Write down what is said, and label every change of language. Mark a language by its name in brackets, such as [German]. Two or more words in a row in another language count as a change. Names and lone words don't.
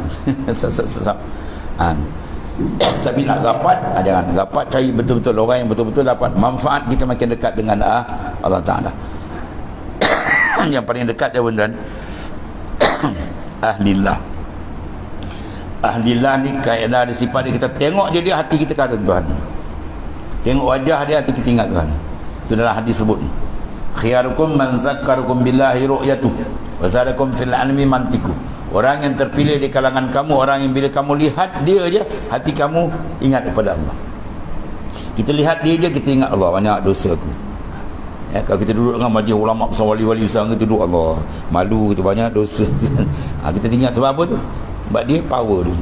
[Malay] Tapi nak dapat, jangan dapat, cari betul-betul orang yang betul-betul dapat manfaat, kita makin dekat dengan Allah Ta'ala. Yang paling dekat ya beneran ahlillah. Ahlillah ni kaedah dia, sifat dia, kita tengok dia hati kita kagum Tuhan. Tengok wajah dia hati kita ingat Tuhan. Itu dalam hadis sebut, [Arabic] خياركم من ذكركم بالله رؤيته وزادكم في العلم منطقه. [Malay] Orang yang terpilih di kalangan kamu, orang yang bila kamu lihat dia je, hati kamu ingat kepada Allah. Kita lihat dia je, kita ingat Allah, banyak dosa aku. Ya, kalau kita duduk dengan majlis ulama besar, wali-wali besar, kita duduk Allah, malu, kita banyak dosa. Kita ingat sebab apa tu? Sebab dia power tu.